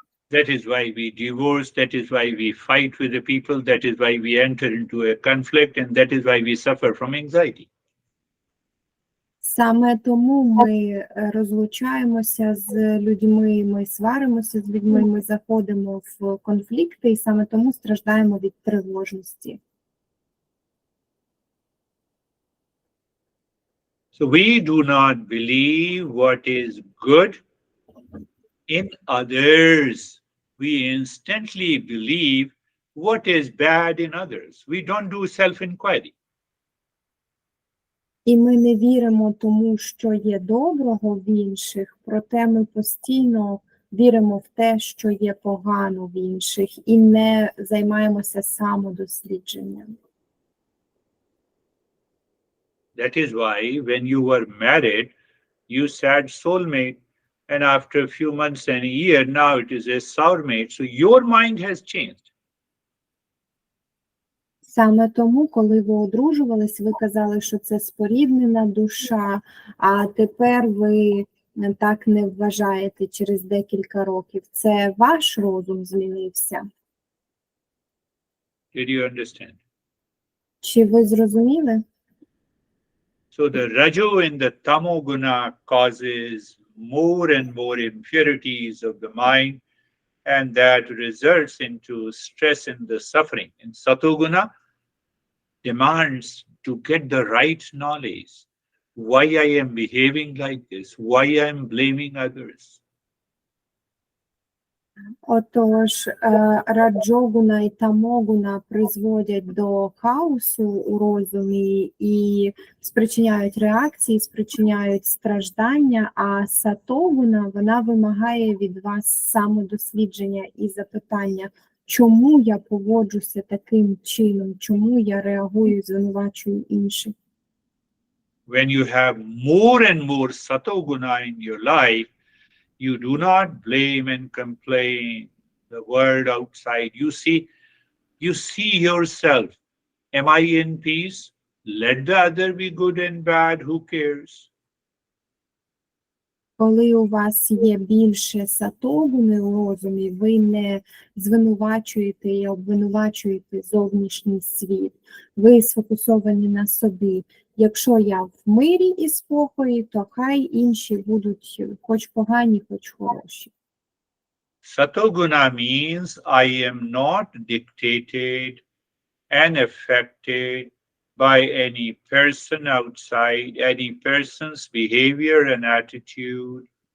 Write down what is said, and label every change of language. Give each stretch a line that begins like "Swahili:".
English: That is why we divorce, that is why we fight with the people, that is why we enter into a conflict, and that is why we suffer from anxiety.
Ukrainian: Саме тому ми розлучаємося з людьми, ми сваримося з людьми, ми заходимо в конфлікти, і саме тому страждаємо від тривожності.
English: So we do not believe what is good in others. We instantly believe what is bad in others. We don't do self-inquiry.
Ukrainian: І ми не віримо тому, що є доброго в інших, проте ми постійно віримо в те, що є погано в інших, і не займаємося самодослідженням.
English: That is why when you were married, you said soulmate, and after a few months and a year, now it is a soulmate. So your mind has changed.
Ukrainian: Саме тому, коли ви одружувались, ви казали, що це споріднена душа, а тепер ви так не вважаєте через декілька років. Це ваш розум змінився?
English: Did you understand?
Ukrainian: Чи ви зрозуміли?
English: So the rajo and the tamo guna causes more and more impurities of the mind, and that results into stress and the suffering. And satoguna demands to get the right knowledge. Why I am behaving like this? Why I am blaming others?
Ukrainian: Отож, раджогуна і тамогуна призводять до хаосу у розумі і спричиняють реакції, спричиняють страждання, а сатогуна, вона вимагає від вас самодослідження і запитання, чому я поводжуся таким чином, чому я реагую, звинувачую інших.
English: When you have more and more satoguna in your life, you do not blame and complain the world outside. You see yourself. Am I in peace? Let the other be good and bad. Who cares?
Ukrainian: Коли у вас є більше сатогуни у розумі, ви не звинувачуєте і обвинувачуєте зовнішній світ. Ви сфокусовані на собі. Якщо я в мирі і спокої, то хай інші будуть хоч погані, хоч хороші.
English: Satoguna means I am not dictated and affected by any person outside, any person's behavior and attitude.